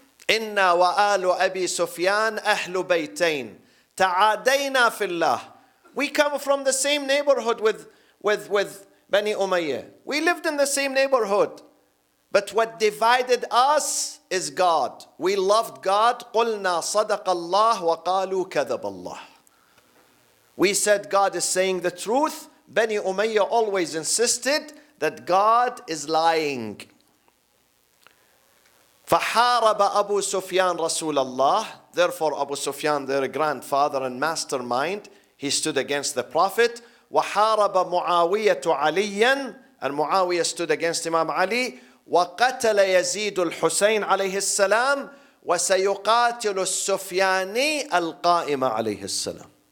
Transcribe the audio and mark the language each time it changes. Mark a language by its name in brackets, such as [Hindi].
[Arabic] إنا وآل أبي سفيان أهل بيتين تعادينا في الله. [English] We come from the same neighborhood with Bani Umayyah. We lived in the same neighborhood. But what divided us is God. We loved God. [Arabic] قلنا صدق الله وقالوا كذب الله. [English] We said God is saying the truth. Bani Umayyah always insisted that God is lying. [Arabic] فحارب أبو سفيان رسول الله. [English] Therefore Abu Sufyan, their grandfather and mastermind, he stood against the Prophet. [Arabic] وحارب معاوية عليا. [English] And Muawiyah stood against Imam Ali. [Arabic] وقتل يزيد الحسين عليه السلام وسيقاتل السفياني القائم عليه السلام.